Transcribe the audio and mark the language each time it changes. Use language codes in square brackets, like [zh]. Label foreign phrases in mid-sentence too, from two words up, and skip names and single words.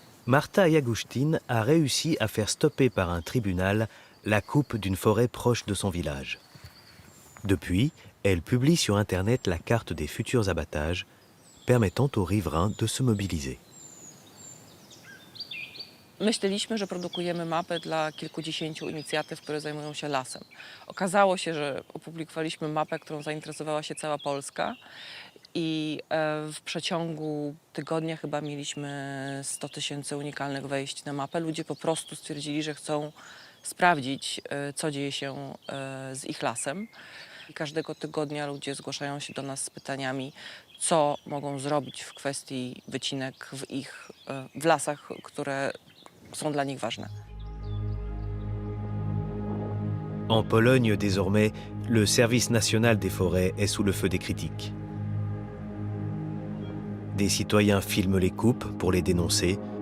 [fr] Marta Yagustin a réussi à faire stopper par un tribunal la coupe d'une forêt proche de son village. Depuis, elle publie sur Internet la carte des futurs abattages, permettant aux riverains de se mobiliser. [pl] Myśleliśmy, że produkujemy mapę dla kilkudziesięciu inicjatyw, które zajmują się lasem. Okazało się, że opublikowaliśmy mapę, którą zainteresowała się cała Polska i w przeciągu tygodnia chyba mieliśmy 100 000 unikalnych wejść na mapę. Ludzie po prostu stwierdzili, że chcą sprawdzić, co dzieje się z ich lasem. I każdego tygodnia ludzie zgłaszają się do nas z pytaniami, co mogą zrobić w kwestii wycinek w lasach, które są dla nich ważne. [fr] En Pologne, désormais, le Service national des forêts est sous le feu des critiques. Des citoyens filment les coupes pour les dénoncer.